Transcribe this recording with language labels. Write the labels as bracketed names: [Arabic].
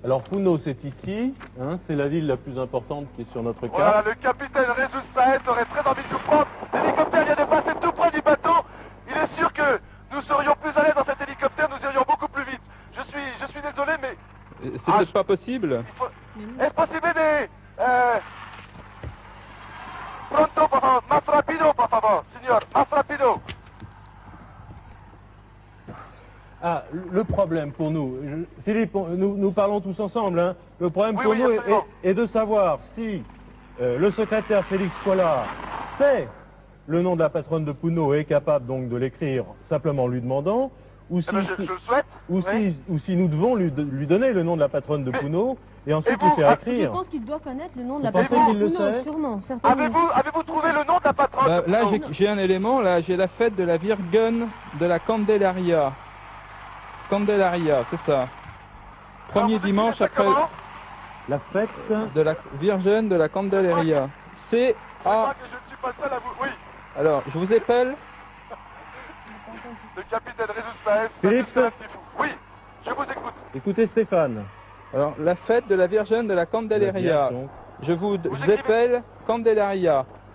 [French] Alors Puno c'est ici, hein, c'est la ville la plus importante qui est sur notre carte. Voilà, le capitaine Jesus Saez aurait très envie de nous prendre. L'hélicoptère vient de passer tout près du bateau. Il est sûr que nous serions plus à l'aise dans cet hélicoptère, nous irions beaucoup plus vite. Je suis désolé, mais... C'est peut-être pas possible. Est-ce possible de... [Spanish] Pronto, por favor, más rápido, por favor, señor, más rápido. [French] Ah, le problème pour nous, Philippe, nous parlons tous ensemble, hein. Le problème pour nous est de savoir si le secrétaire Félix Scola sait le nom de la patronne de Puno et est capable donc de l'écrire simplement en lui demandant, ou si, je le souhaite, ou si nous devons lui donner le nom de la patronne de Puno et ensuite lui faire écrire. Je pense qu'il doit connaître le nom de la Vous pensez patronne qu'il de le Puno, sait sûrement, certainement. Avez-vous trouvé le nom de la patronne? Là j'ai un élément, là j'ai la fête de la Virgen de la Candelaria. Candelaria, c'est ça. Premier dimanche après la fête de la Virgen de la Candelaria. Je crois que je ne suis pas le seul à vous... Oui. Alors, je vous appelle. Le capitaine Jesus Saez. Philippe. Oui, je vous écoute. Écoutez Stéphane. Alors, la fête de la Virgen de la Candelaria. Je vous appelle Candelaria.